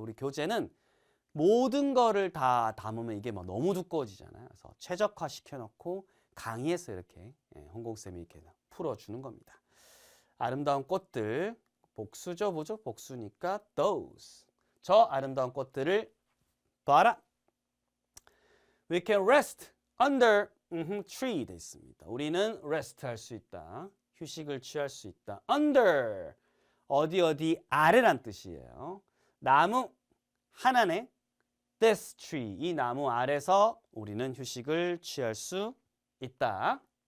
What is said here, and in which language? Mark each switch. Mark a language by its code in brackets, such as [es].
[ko] 우리 교재는 모든 거를 다 담으면 이게 뭐 너무 두꺼워지잖아요. 그래서 최적화 시켜놓고 강의에서 이렇게 홍콩쌤이 이렇게 풀어주는 겁니다. 아름다운 꽃들 복수죠, 뭐죠? 복수니까 those. 저 아름다운 꽃들을 봐라. [en] We can rest under tree [ko] 돼 있습니다. 우리는 rest 할 수 있다. 휴식을 취할 수 있다. under 어디 아래란 뜻이에요. 나무 하나네. [en] This tree [ko] 이 나무 아래서 우리는 휴식을 취할 수 있다.